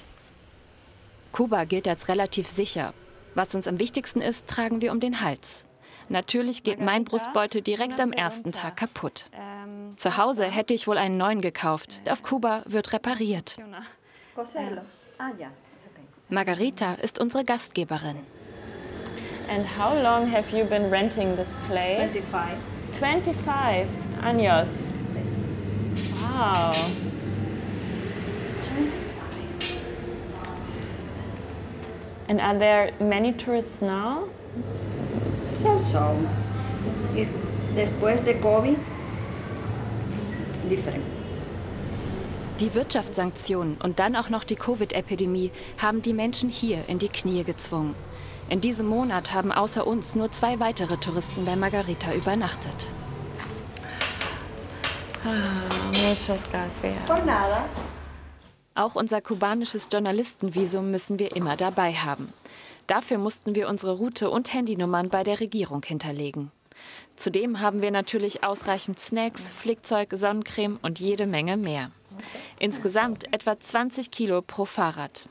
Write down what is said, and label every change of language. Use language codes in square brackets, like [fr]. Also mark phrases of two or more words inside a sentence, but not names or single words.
[de] Kuba gilt als relativ sicher. Was uns am wichtigsten ist, tragen wir um den Hals. Natürlich geht mein Brustbeutel direkt am ersten Tag kaputt. Zu Hause hätte ich wohl einen neuen gekauft. Auf Kuba wird repariert. Margarita ist unsere Gastgeberin. [en] And how long have you been renting this place? [es] 25 años. Wow. 25. [en] And are there many tourists now? So. [es] Después de COVID, different. [de] Die Wirtschaftssanktionen und dann auch noch die Covid-Epidemie haben die Menschen hier in die Knie gezwungen. In diesem Monat haben außer uns nur 2 weitere Touristen bei Margarita übernachtet. [es] Muchas gracias. Por nada. [de] Auch unser kubanisches Journalistenvisum müssen wir immer dabei haben. Dafür mussten wir unsere Route und Handynummern bei der Regierung hinterlegen. Zudem haben wir natürlich ausreichend Snacks, Flickzeug, Sonnencreme und jede Menge mehr. Insgesamt etwa 20 Kilo pro Fahrrad.